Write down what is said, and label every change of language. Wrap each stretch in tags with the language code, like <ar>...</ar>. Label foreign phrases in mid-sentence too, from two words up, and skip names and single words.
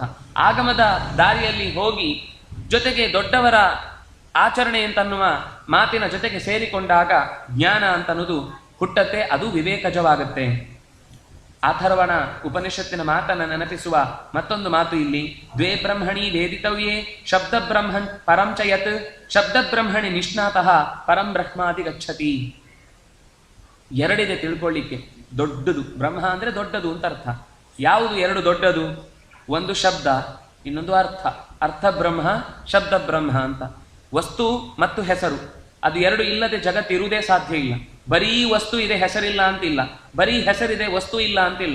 <kn>ಆಗಮದ ದಾರಿಯಲ್ಲಿ ಹೋಗಿ ಜೊತೆಗೆ ದೊಡ್ಡವರ ಆಚರಣೆ ಅಂತನ್ನುವ ಮಾತಿನ ಜೊತೆಗೆ ಸೇರಿಕೊಂಡಾಗ ಜ್ಞಾನ ಅಂತನ್ನುವುದು ಹುಟ್ಟತ್ತೆ, ಅದು ವಿವೇಕಜವಾಗುತ್ತೆ. ಅಥರ್ವಣ ಉಪನಿಷತ್ತಿನ ಮಾತನ್ನು ನೆನಪಿಸುವ ಮತ್ತೊಂದು ಮಾತು ಇಲ್ಲಿ:</kn> <sa>ದ್ವೇ ಬ್ರಹ್ಮಣಿ ವೇದಿತವ್ಯೇ ಶಬ್ದ ಬ್ರಹ್ಮನ್ ಪರಂ ಚ ಯತ್ ಶಬ್ದ ಬ್ರಹ್ಮಣಿ ನಿಷ್ಣಾತಃ ಪರಂ ಬ್ರಹ್ಮಾದಿ ಗಚ್ಚತಿ.</sa> <kn>2 ಇದೆ ತಿಳ್ಕೊಳ್ಳಿಕ್ಕೆ. ದೊಡ್ಡದು ಬ್ರಹ್ಮ ಅಂದ್ರೆ ದೊಡ್ಡದು ಅಂತ ಅರ್ಥ. ಯಾವುದು 2 ದೊಡ್ಡದು? ಒಂದು ಶಬ್ದ, ಇನ್ನೊಂದು ಅರ್ಥ. ಅರ್ಥ ಬ್ರಹ್ಮ, ಶಬ್ದ ಬ್ರಹ್ಮ ಅಂತ. ವಸ್ತು ಮತ್ತು ಹೆಸರು, ಅದು 2 ಇಲ್ಲದೆ ಜಗತ್ತಿರುವುದೇ ಸಾಧ್ಯ ಇಲ್ಲ. ಬರೀ ವಸ್ತು ಇದೆ ಹೆಸರಿಲ್ಲ ಅಂತಿಲ್ಲ, ಬರೀ ಹೆಸರಿದೆ ವಸ್ತು ಇಲ್ಲ ಅಂತಿಲ್ಲ.</kn>